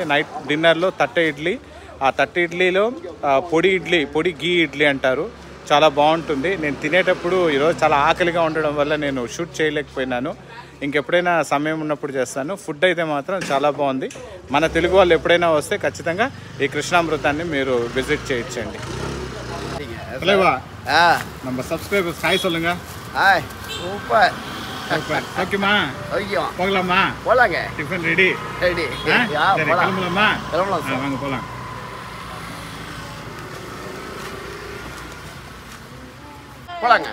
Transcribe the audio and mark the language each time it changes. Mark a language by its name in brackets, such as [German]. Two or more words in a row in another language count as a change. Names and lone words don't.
[Telugu] నైట్ డిన్నర్లో తట్టె ఇడ్లీ, ఆ తట్టె ఇడ్లీలో పొడి గీ ఇడ్లీ అంటారు. చాలా బాగుంటుంది. నేను తినేటప్పుడు ఈరోజు చాలా ఆకలిగా ఉండడం వల్ల నేను షూట్ చేయలేకపోయినాను. ఇంకెప్పుడైనా సమయం ఉన్నప్పుడు చేస్తాను. ఫుడ్ అయితే మాత్రం చాలా బాగుంది. మన తెలుగు వాళ్ళు ఎప్పుడైనా వస్తే ఖచ్చితంగా ఈ కృష్ణామృతాన్ని మీరు విజిట్ చేయొచ్చండి. [Tamil] நம்ம [English] subscribers hi [Tamil] சொல்லுங்க. [English] Hi. Super. [Tamil] ஓகேமா? [English] OK. [Tamil] போகலாமா? போலாங்க. [English] Tiffin ready. [Tamil] சரி கிளம்பலாமா? கிளம்பலாம். வாங்க போகலாம். போலாங்க.